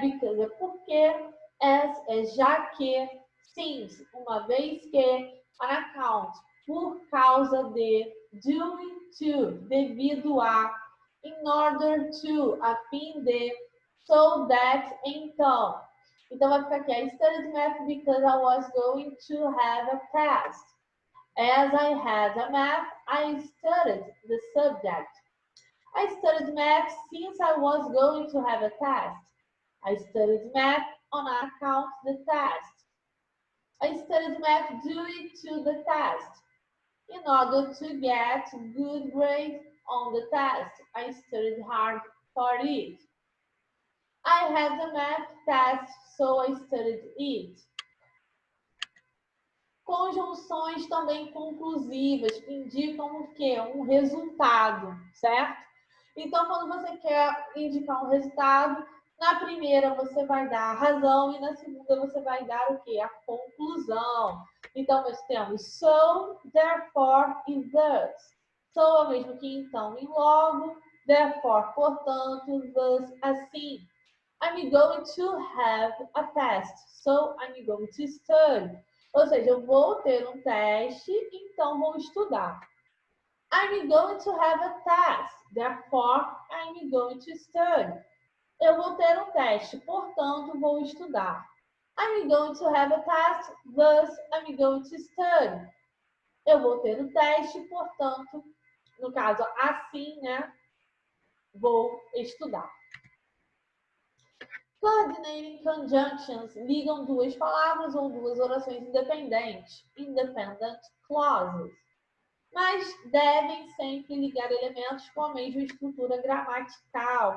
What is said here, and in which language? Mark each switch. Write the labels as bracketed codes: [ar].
[pt] Because é porque, as é já que, since, uma vez que, [en] on account, [pt] por causa de, [en] due to, [pt] devido a, [en] in order to, [pt] a fim de, [en] so that, [pt] então. Então vai ficar aqui, [en] I studied math because I was going to have a test. As I had a math, I studied the subject. I studied math since I was going to have a test. I studied math on account of the test. I studied math due to the test. In order to get good grades on the test, I studied hard for it. I had the math test, so I studied it. [pt] Conjunções também conclusivas, que indicam o quê? Um resultado, certo? Então, quando você quer indicar um resultado, na primeira você vai dar a razão e na segunda você vai dar o quê? A conclusão. Então, nós temos [en] so, therefore e thus. [pt] So é o mesmo que então e logo, therefore, portanto, thus, assim. [en] I'm going to have a test, so I'm going to study. [pt] Ou seja, eu vou ter um teste, então vou estudar. [en] I'm going to have a test, therefore I'm going to study. [pt] Eu vou ter um teste, portanto vou estudar. [en] I'm going to have a test, thus I'm going to study. [pt] Eu vou ter um teste, portanto, no caso assim, né, vou estudar. [en] Coordinating conjunctions [pt] ligam duas palavras ou duas orações independentes, [en] independent clauses, [pt] mas devem sempre ligar elementos com a mesma estrutura gramatical.